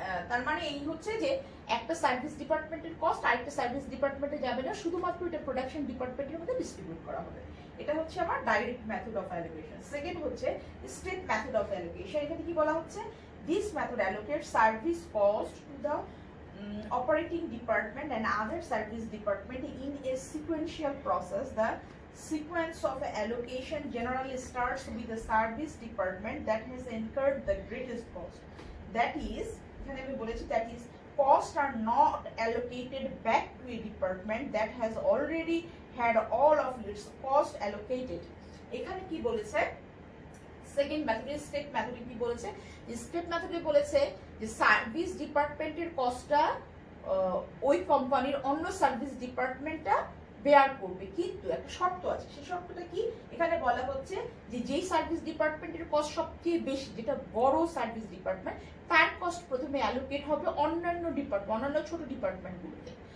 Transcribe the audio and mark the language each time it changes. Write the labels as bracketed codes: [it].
[bn] তার মানে এই হচ্ছে যে একটা সার্ভিস ডিপার্টমেন্টের কস্ট আরেকটা সার্ভিস ডিপার্টমেন্টে যাবে না, শুধুমাত্র এটা প্রোডাকশন ডিপার্টমেন্টের মধ্যে ডিস্ট্রিবিউট করা হবে। এটা হচ্ছে আমার direct method of allocation. Second হচ্ছে স্টেপ মেথড অফ অ্যালোকেশন। এখানে কি বলা হচ্ছে, [en] This method allocate service cost to the operating department and other service department in a sequential process. The sequence of allocation generally starts with the service department that has incurred the greatest cost. That is, [bn] এখানে আমি বলেছি, [en] that is, costs are not allocated back to a department that has already had all of its cost allocated. [bn] এখানে কি বলেছে, second মেথডে, state মেথডে কি বলেছে, স্টেট মেথডে বলেছে যে সার্ভিস ডিপার্টমেন্টের কস্টটা ওই কোম্পানির অন্য সার্ভিস ডিপার্টমেন্টটা বেয়ার করবে, কিন্তু একটা শর্ত আছে। সেই শর্তটা কি, এখানে বলা হচ্ছে যে যেই সার্ভিস ডিপার্টমেন্টের কস্ট সবচেয়ে বেশি, যেটা বড় সার্ভিস ডিপার্টমেন্ট, তার কস্ট প্রথমে অ্যালোকেট হবে অন্যান্য ছোট ডিপার্টমেন্টগুলোতে।